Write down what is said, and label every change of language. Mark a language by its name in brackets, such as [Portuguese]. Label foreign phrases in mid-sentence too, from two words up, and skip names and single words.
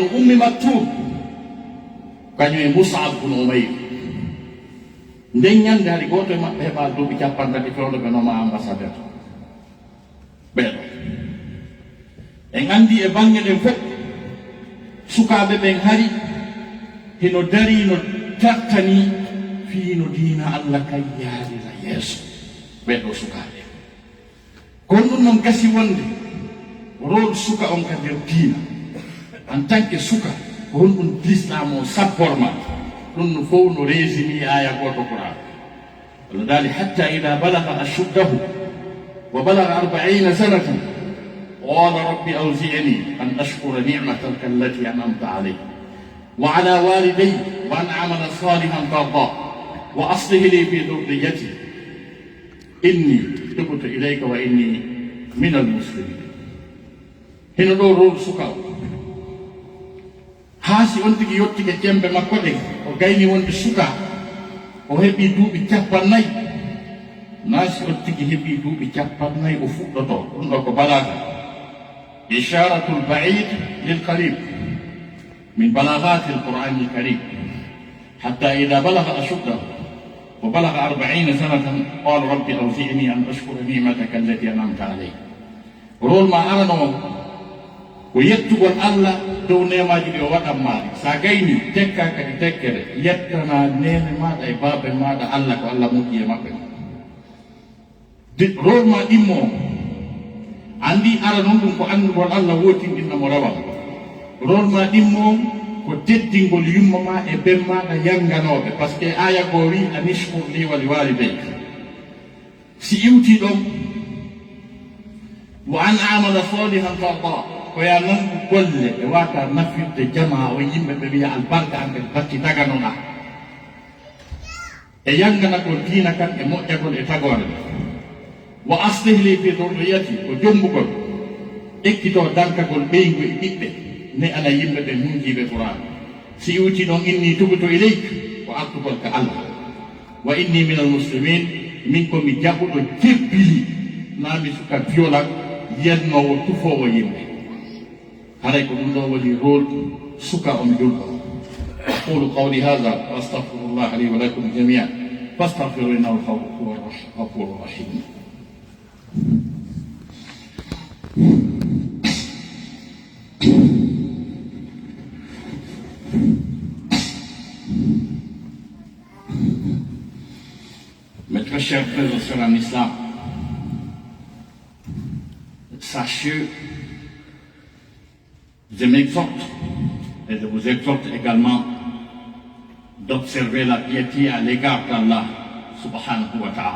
[Fula] Ummi Maktum kañum e Mus'ab ibnu Umayr nden ñande hari goto e maɓɓe heɓa duuɓi 50 fewdo ɓe noma ambassadeur ɓeɗo en andi e bange ɗen fof sukaɓe ɓen hari hino dari no tartani fiino diina Allah kay yaarira yeeso ɓeɗo sukaɓe kono ɗum noon gasi wonde rôle suka on ka nder diina [French] en tant que [Fula] suka ko honɗum l'islam o sapporma ɗum no fof no résimi aya goto Qur'an Allah dali [Arabic] حتى إذا بلغ أشده وبلغ أربعين سنة قال رب أوزعني أن أشكر نعمتك التي أنعمت علي وعلى والدي وأن أعمل صالحا ترضاه وأصلح لي في ذريتي إني تبت إليك وإني من المسلمين [Fula] hino ɗo rôle suka o haasi on tigi yettike cembe makko ɗe o gayni wonde suka o heɓi duuɓi 40 naasi on tigi heɓi duuɓi 40 o fuɗɗoto ɗum ɗo ko [Arabic] بلاغة إشارة البعيد للقريب من بلاغة القرآن الكريم حتى إذا بلغ أشده وبلغ أربعين سنة قال رب أوزعني أن أشكر نعمتك التي أنعمت علي [Fula] rôle ma arano ko yettugol Allah dow nemaji ɗi o waɗanmaɗi sa gayni tekka kadi tekkere yettana nene maɗa e babe maɗa Allah ko Allah moƴƴi e maɓɓe rôle ma ɗimmo andi ara noon ɗum ko andugol Allah wotinɗinna mo rawa rôle ma ɗimmo ko teddingol yumma ma e ben maɗa yanganoɓe [French] par ce que [Fula] aya go wi [Arabic] أن اشكر لي ولوالديك [Fula] si iwti ɗon [Arabic] وأن أعمل صالحا ترضاه [Fula] ko ya nangu golle e wata nafirde jama o yimɓe ɓe wiya albarka an ɓe batti taganoɗa e yanganagol diina kan e moƴƴagol e tagore [Arabic] وأصلح لي في ذريتي [Fula] ko jombugol ekkito dankagol ɓeygu e ɓiɓɓe ne ana yimɓe ɓe hunjiɓe Qur'an si iwti noon [Arabic] إني تبت إليك [Fula] ko artugol ka Allah [Arabic] وإني من المسلمين [Fula] min komi jaɓuɗo jebbili nami suka viola yennowo tufowo yimɓe haray ko ɗum ɗo woni rôle suka on julɗo [Arabic] أقول قولي هذا وأستغفر الله لي ولكم جميعا فاستغفروه إنه هو الغفور الرحيم [French] Mes très chers frères et sœurs en islam, sachez, je m'exhorte et je vous exhorte également d'observer la piété à l'égard d'Allah [Arabic] سبحانه وتعالى.